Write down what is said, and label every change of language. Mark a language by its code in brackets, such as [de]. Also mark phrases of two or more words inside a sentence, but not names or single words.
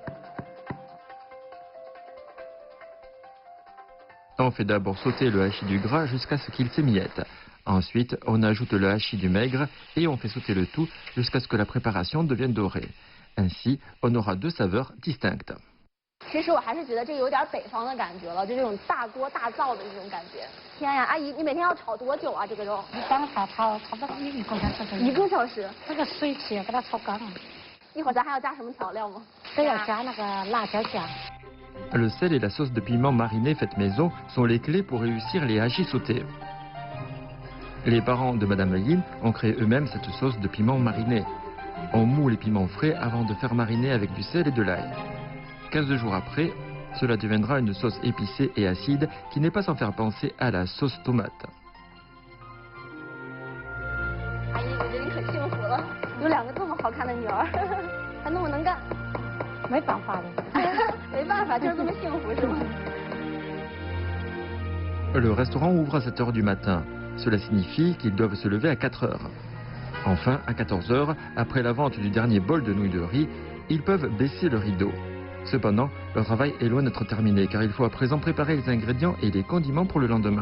[fr] On fait d'abord sauter le hachis du gras jusqu'à ce qu'il s'émiette. Ensuite, on ajoute le hachis du maigre et on fait sauter le tout jusqu'à ce que la préparation devienne dorée. Ainsi, on aura deux saveurs distinctes. [zh] 其实我还是觉得这个有点北方的感觉了，就这种大锅大灶的这种感觉。天呀，阿姨，你每天要炒多久啊？这个肉？一般炒差不多1个小时。 1个小时。这个水气要给它炒干。一会儿咱还要加什么调料吗？都要加那个辣椒酱。 [fr] Le sel et la sauce de piment mariné faite maison sont les clés pour réussir les hachis sautés. Les parents de Madame Yin ont créé eux-mêmes cette sauce de piment mariné. On moud les piments frais avant de faire mariner avec du sel et de l'ail. 15 jours après, cela deviendra une sauce épicée et acide qui n'est pas sans faire penser à la sauce tomate. [zh] 阿姨，我觉得你可幸福了，有2个这么好看的女儿，还那么能干。没办法的。没办法，就是这么幸福是吗？ [fr] Le restaurant ouvre à 7 h du matin. Cela signifie qu'ils doivent se lever à 4 h. Enfin, à 14 h, après la vente du dernier bol de nouilles de riz, ils peuvent baisser le rideau. Cependant, leur travail est loin d'être terminé car il faut à présent préparer les ingrédients et les condiments pour le lendemain.